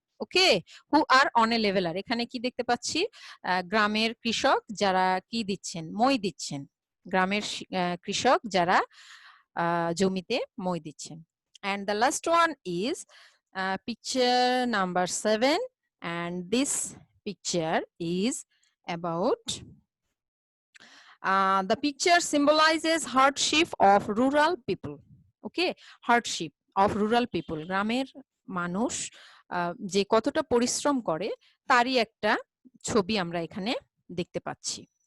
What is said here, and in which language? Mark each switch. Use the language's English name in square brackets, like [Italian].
[Bangla] Okay, who আর on a leveller, এখানে কি দেখতে পাচ্ছি, গ্রামের কৃষক যারা কি দিচ্ছেন, মই দিচ্ছেন, গ্রামের কৃষক যারা জমিতে মই দিচ্ছেন। [English] And the last one is picture number 7, and this picture is about the picture symbolizes hardship of rural people. Okay, hardship of rural people, [Bangla] গ্রামের মানুষ যে কতটা পরিশ্রম করে তারই একটা ছবি আমরা এখানে দেখতে পাচ্ছি।